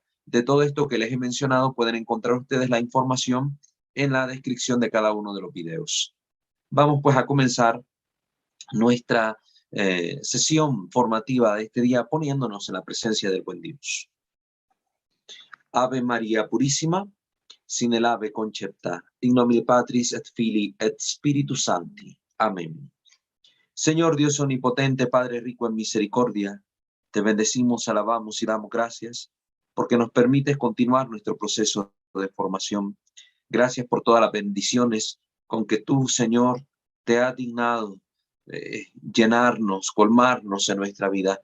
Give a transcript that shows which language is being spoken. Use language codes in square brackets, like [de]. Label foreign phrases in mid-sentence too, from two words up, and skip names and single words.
[es] De todo esto que les he mencionado pueden encontrar ustedes la información en la descripción de cada uno de los videos. Vamos pues a comenzar nuestra sesión formativa de este día poniéndonos en la presencia del buen Dios. Ave María Purísima, sin el ave concepta, [la] in nomine Patris et Filii et Spiritus Sancti. [es] Amén. Señor Dios omnipotente, Padre rico en misericordia, te bendecimos, alabamos y damos gracias porque nos permites continuar nuestro proceso de formación. Gracias por todas las bendiciones con que tú, Señor, te has dignado llenarnos, colmarnos en nuestra vida.